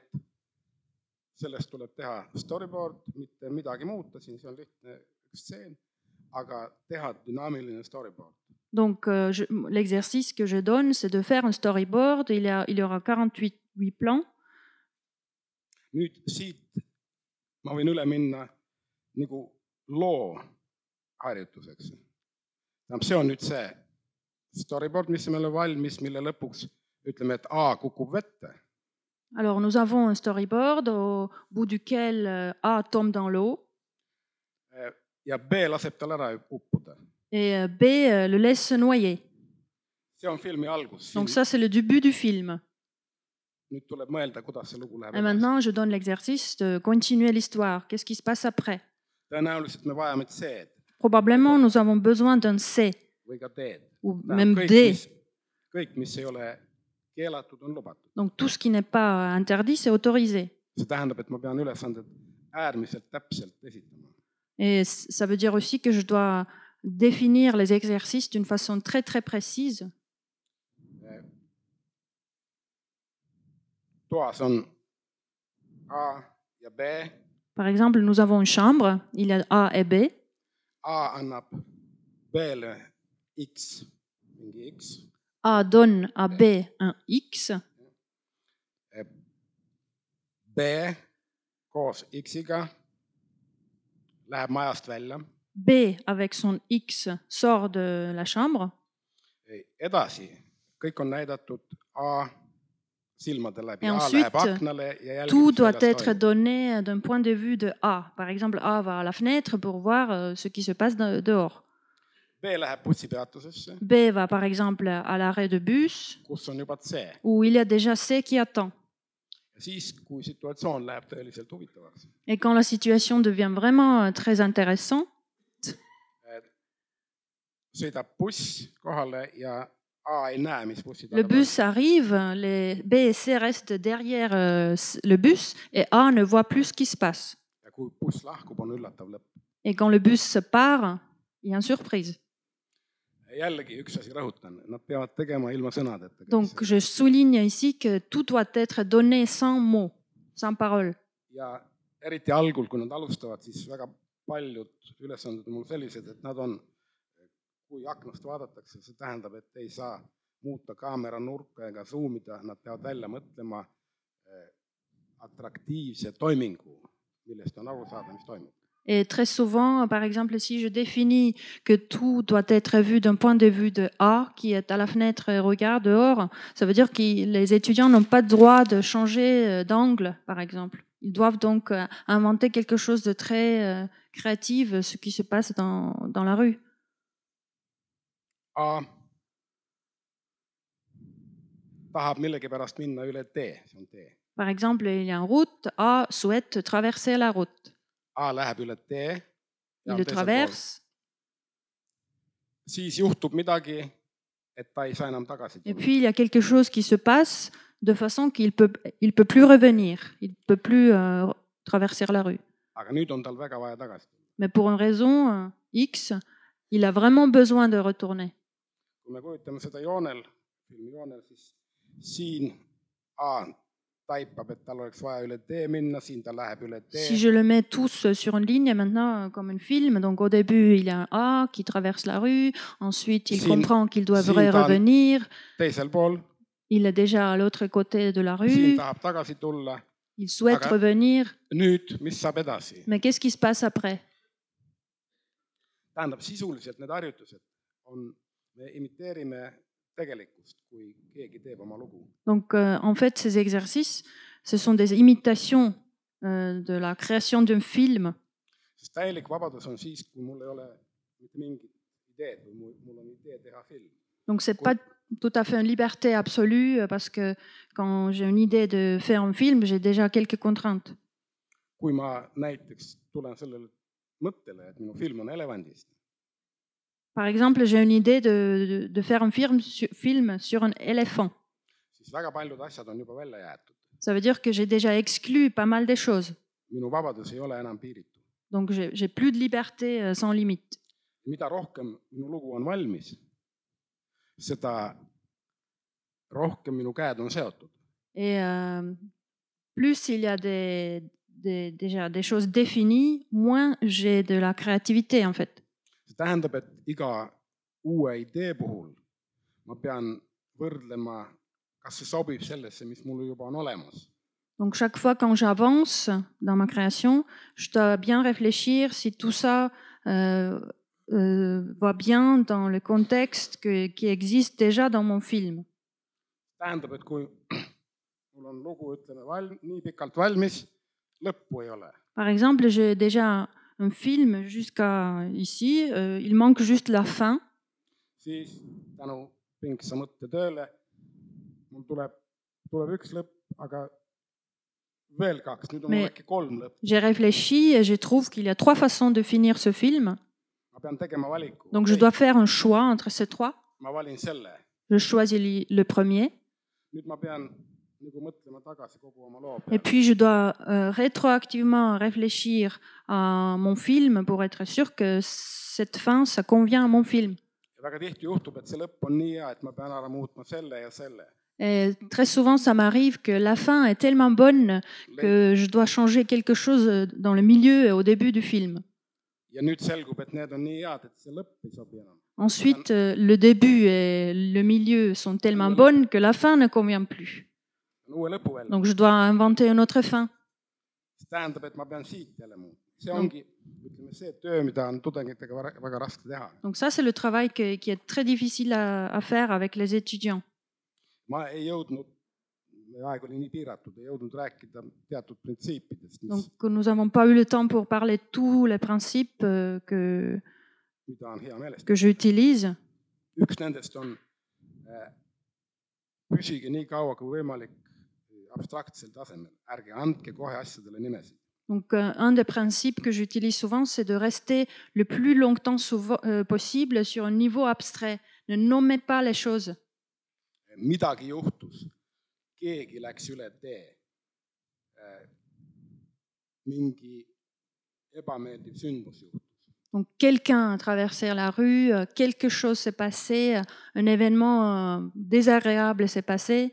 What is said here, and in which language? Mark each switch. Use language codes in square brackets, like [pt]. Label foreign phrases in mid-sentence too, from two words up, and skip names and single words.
[et] Sellest tuleb teha storyboard, mitte midagi muuta, siin see on lihtne üks stseen, aga teha dünaamiline storyboard. [fr] Donc l'exercice que je donne, c'est de faire un storyboard. Il y aura 48 plans. [et] Nüüd siit ma võin üle minna nagu loo harjutuseks. See on nüüd see storyboard, mis meil on valmis, mille lõpuks ütleme, et A kukub vette. [fr] Alors nous avons un storyboard au bout duquel A tombe dans l'eau. [et] Ja B laseb tal ära uppuda. [fr] Et B le laisse se noyer. [et] See on filmi algus. [fr] Donc ça, c'est le début du film. [et] Nüüd tuleb mõelda, kuidas see lugu läheb. [fr] Et maintenant, je donne l'exercice de continuer l'histoire. Qu'est-ce qui se passe après? [et] Tõenäoliselt me vajame C-d. [fr] Probablement, nous avons besoin d'un C [et] või ka D-d. [fr] ou même D. [et] Kõik, mis ei ole keelatud, on lubatud. [fr] Donc tout ce qui n'est pas interdit, c'est autorisé. [et] See tähendab, et ma pean ülesanded äärmiselt täpselt esitama. [fr] Et ça veut dire aussi que je dois définir les exercices d'une façon très très précise. [et] Toas on A ja B. [fr] Par exemple, nous avons une chambre, il y a A et B. [et] A annab B-le X, mingi X. [fr] A donne à B un X. [et] B koos X-iga läheb majast välja. [fr] B, avec son X, sort de la chambre. [et] Edasi, kõik on näidatud A silmade läbi. [fr] Et A ensuite, [et] läheb aknale ja jälgib [fr] tout doit [et] sellest [fr] être donné d'un point de vue de A. Par exemple, A va à la fenêtre pour voir ce qui se passe dehors. [et] B läheb bussipeatusesse, [fr] B va par exemple à l'arrêt de bus, [et] kus on juba C. [fr] où il y a déjà C qui attend. [et] Ja siis, kui situatsioon läheb tõeliselt huvitavaks, [fr] Et quand la situation devient vraiment très intéressante, [et] sõidab buss kohale ja A ei näe, mis bussi [fr] le bus arrive, les B et C restent derrière le bus et A ne voit plus ce qui se passe. [et] Ja kui buss lahkub, on üllatav lõpp. [fr] Et quand le bus se part, il y a une surprise. [et] Jällegi üks asi rõhutan, nad peavad tegema ilma sõnadeta. [fr] Donc je souligne ici que tout doit être donné sans mots, sans parole. [et] Ja eriti algul, kui nad alustavad, siis väga paljud ülesanded on mul sellised, et nad on, kui aknast vaadatakse, see tähendab, et ei saa muuta kaamera nurka ega zoomida, nad peavad välja mõtlema atraktiivse toimingu, millest on aru saada, mis toimub. [fr] Et très souvent, par exemple, si je définis que tout doit être vu d'un point de vue de A, qui est à la fenêtre et regarde dehors, ça veut dire que les étudiants n'ont pas le droit de changer d'angle, par exemple. Ils doivent donc inventer quelque chose de très créatif, ce qui se passe dans la rue. [et] A tahab millegipärast minna üle tee, see on tee. [fr] Par exemple, il y a une route, A souhaite traverser la route. [et] A läheb üle tee. [fr] Il le traverse. [et] Siis juhtub midagi, et ta ei saa enam tagasi [fr] Et [et] tulla. [fr] puis, il y a quelque chose qui se passe de façon qu'il il peut plus revenir. Il ne peut plus traverser la rue. [et] Aga nüüd on tal väga vaja tagasi tulla. [fr] Mais pour une raison X, il a vraiment besoin de retourner. [et] Kui me kujutame seda joonel, filmi joonel, siis siin A taipab, et tal oleks vaja üle tee minna, siin ta läheb üle tee. [fr] Si je le mets tous sur une ligne maintenant comme un film, donc au début il y a un A qui traverse la rue, ensuite il comprend qu'il devrait revenir, [et] Teisel pool, [fr] il est déjà à l'autre côté de la [et] siin [fr] rue, [et] tahab tagasi tulla. [fr] il souhaite [et] Aga [fr] revenir, [et] nüüd, mis saab edasi? [fr] mais qu'est-ce qui se passe après? [et] Tähendab, sisuliselt need harjutused on, me imiteerime tegelikkust, kui keegi teeb oma lugu. [fr] Donc en fait ces exercices, ce sont des imitations de la création d'un film. [et] Sest täielik vabadus on siis, kui mul ei ole mitte mingit ideed või mul on idee teha film. [fr] Donc c'est pas tout à fait une liberté absolue parce que quand j'ai une idée de faire un film, j'ai déjà quelques contraintes. [et] Kui ma näiteks tulen sellele mõttele, et minu film on elevandist, [fr] Par exemple, j'ai une idée de faire un film sur un éléphant. [et] siis väga paljud asjad on juba välja jäetud. [fr] Ça veut dire que j'ai déjà exclu pas mal des choses. [et] Minu vabadus ei ole enam piiritu. [fr] Donc j'ai plus de liberté sans limite. [et] Mida rohkem minu lugu on valmis, seda rohkem minu käed on seotud. [fr] Et plus il y a déjà des choses définies, moins j'ai de la créativité en fait. [et] See tähendab, et iga uue idee puhul ma pean võrdlema, kas see sobib sellesse, mis mul juba on olemas. [fr] Donc chaque fois quand j'avance dans ma création, je dois bien réfléchir si tout ça va bien dans le contexte qui existe déjà dans mon film. [et] Tähendab, et kui mul on lugu, ütleme, nii pikalt valmis, lõppu ei ole. [fr] Par exemple, j'ai déjà un film jusqu'à ici, il manque juste la fin. [et] Siis tänu pingsa mõttetööle mul tuleb üks lõpp, aga veel kaks, nüüd on mul äkki 3 lõppu. [fr] J'ai réfléchi et je trouve qu'il y a 3 façons de finir ce film. [et] Ma pean tegema valiku. [fr] Donc je dois faire un choix entre ces 3. [et] Ma valin selle. [fr] Je choisis le premier. [et] Nüüd ma pean nagu mõtlema tagasi kogu oma loo [fr] Et [et] peale. [fr] puis je dois rétroactivement réfléchir à mon film pour être sûr que cette fin, ça convient à mon film. [et] Ja väga tihti juhtub, et see lõpp on nii hea, et ma pean ära muutma selle ja selle. [fr] Et très souvent, ça m'arrive que la fin est tellement bonne que je dois changer quelque chose dans le milieu et au début du film. [et] Ja nüüd selgub, et need on nii head, et see lõpp ei sobi enam. [fr] Ensuite, le début et le milieu sont tellement bonnes que la fin ne convient plus. [et] Uue lõpu välja. [fr] Donc je dois inventer une autre fin. [et] See tähendab, et ma pean siit jälle muutma. See ongi, ütleme, see töö, mida on tudengitega väga raske teha. [fr] Donc ça, c'est le travail qui est très difficile à faire avec les étudiants. [et] Ma ei jõudnud, aeg oli nii piiratud, ei jõudnud rääkida teatud printsiipidest, [fr] Donc nous n'avons pas eu le temps pour parler de tous les principes [et] mida on hea meeles. [fr] que j'utilise. [et] Üks nendest on püsige nii kaua kui võimalik abstraktsel tasemel. Ärge andke kohe asjadele nimesid. [fr] Donc un des principes que j'utilise souvent, c'est de rester le plus longtemps possible sur un niveau abstrait. Ne nommez pas les choses. [et] Midagi juhtus. Keegi läks üle tee. Mingi ebameeldiv sündmus juhtus. [fr] Donc quelqu'un a traversé la rue, quelque chose s'est passé, un événement désagréable s'est passé.